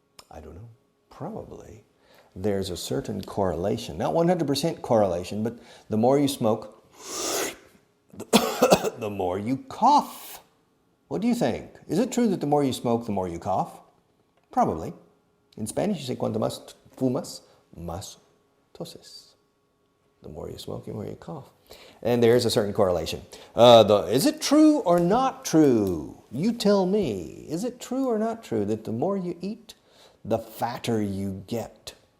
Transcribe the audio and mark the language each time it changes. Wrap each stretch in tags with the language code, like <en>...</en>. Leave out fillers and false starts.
<en>I don't know. Probably. There's a certain correlation. Not 100% correlation, but the more you smoke, the more you cough. What do you think? Is it true that the more you smoke, the more you cough? Probably. In Spanish, you say,</en> <es>cuanto más fumas, más toses.</es> <en>The more you smoke, the more you cough. And there's a certain correlation. Is it true or not true? You tell me. Is it true or not true that the more you eat, the fatter you get?</en>